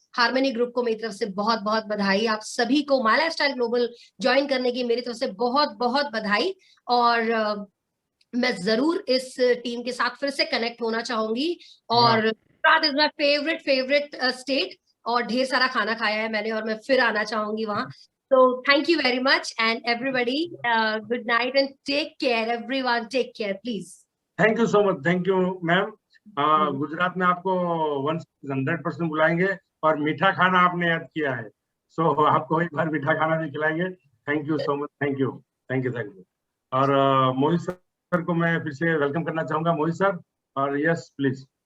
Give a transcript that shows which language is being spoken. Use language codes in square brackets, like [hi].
[hi] Harmony group को मेरी तरफ से बहुत बहुत बधाई। आप सभी को माय लाइफस्टाइल ग्लोबल ज्वाइन करने की मेरी तरफ से बहुत बहुत बधाई। और मैं जरूर इस टीम के साथ फिर से कनेक्ट होना चाहूंगी। और [en] Gujarat is my favourite state, [hi] और ढेर सारा खाना खाया है मैंने और मैं फिर आना चाहूंगी वहां। [en] So thank you very much and everybody, good night and take care everyone, take care please. Thank you so much, thank you ma'am. [hi] Gujarat में आपको 100% बुलाएंगे और मीठा खाना आपने याद किया है, सो आपको एक बार मीठा खाना भी खिलाएंगे। [en] Thank you so much, thank you. [hi] और मोहित सर को मैं फिर से वेलकम करना चाहूंगा। मोहित सर, और यस प्लीज।